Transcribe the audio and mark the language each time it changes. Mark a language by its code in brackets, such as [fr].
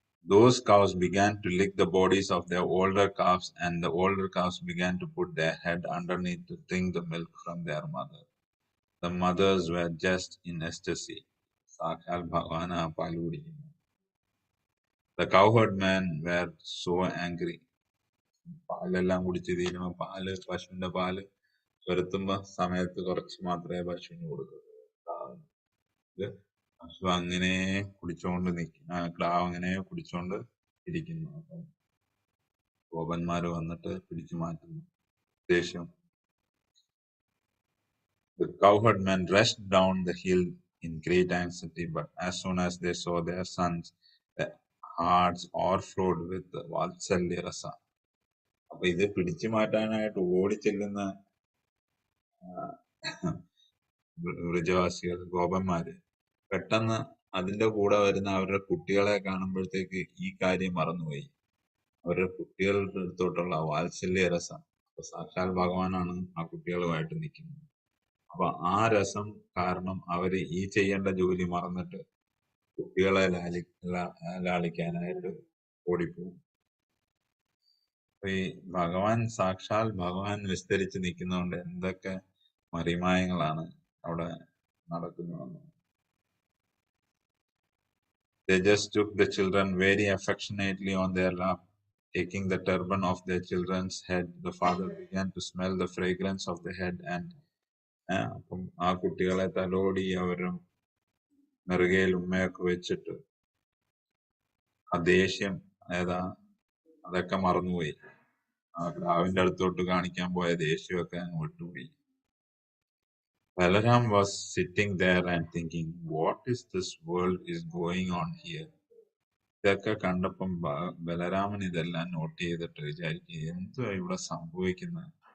[en] Those cows began to lick the bodies of their older calves, and the older calves began to put their head underneath to drink the milk from their mother. The mothers were just in ecstasy. [ml] സാക്ഷാൽ ഭഗവാനാ പാല് കുടിക്കുന്നു. [en] The cowherd men were so angry. [ml] പാലെല്ലാം കുടിച്ച് തീരുമ്പോ പശുവിന്റെ പാല് വരുത്തുമ്പോ സമയത്ത് കുറച്ച് മാത്രമേ പശുവിന് കൊടുക്കൂ. പശു അങ്ങനെ കുടിച്ചോണ്ട് ക്ലാവ് അങ്ങനെ കുടിച്ചോണ്ട് ഇരിക്കുന്നു. അപ്പം ഗോപന്മാര് വന്നിട്ട് പിടിച്ചു മാറ്റുന്നു. ദേഷ്യം. [en] The cowherd men rushed down the hill in great anxiety, but as soon as they saw their sons, their hearts overflowed with vatsalya rasa. [ml] അപ്പൊ ഇത് പിടിച്ചു മാറ്റാനായിട്ട് ഓടിച്ചെല്ലുന്ന വൃജവാസികൾ, ഗോപന്മാര് പെട്ടെന്ന് അതിന്റെ കൂടെ വരുന്ന അവരുടെ കുട്ടികളെ കാണുമ്പോഴത്തേക്ക് ഈ കാര്യം മറന്നുപോയി. അവരുടെ കുട്ടികളുടെ അടുത്തോട്ടുള്ള വാത്സല്യ രസം. അപ്പൊ സാക്ഷാൽ ഭഗവാനാണ് ആ കുട്ടികളുമായിട്ട് നിൽക്കുന്നത്. അപ്പൊ ആ രസം കാരണം അവര് ഈ ചെയ്യേണ്ട ജോലി മറന്നിട്ട് കുട്ടികളെ ലാളിക്കാനായിട്ട് ഓടിപ്പോകും. ഈ ഭഗവാൻ സാക്ഷാൽ ഭഗവാൻ വിസ്തരിച്ച് നിൽക്കുന്നതുകൊണ്ട് എന്തൊക്കെ മറിമായങ്ങളാണ് അവിടെ നടക്കുന്നതെന്ന്. [en] They just took the children very affectionately on their lap. Taking the turban off their children's head, the father began to smell the fragrance of the head and [ml] അപ്പം ആ കുട്ടികളെ തലോടി അവരും നെറുകയിൽ ഉമ്മയൊക്കെ വെച്ചിട്ട് ആ ദേഷ്യം അതൊക്കെ മറന്നുപോയി. ആ ക്രാവിന്റെ അടുത്തോട്ട് കാണിക്കാൻ പോയ ദേഷ്യമൊക്കെ അങ്ങ് വിട്ടുപോയി. [en] Balaram was sitting there and thinking, what is this world is going on here? [ml] ഇതൊക്കെ കണ്ടപ്പം ബലരാമൻ ഇതെല്ലാം നോട്ട് ചെയ്തിട്ട് വിചാരിക്കും, എന്തുവാ ഇവിടെ സംഭവിക്കുന്നത്?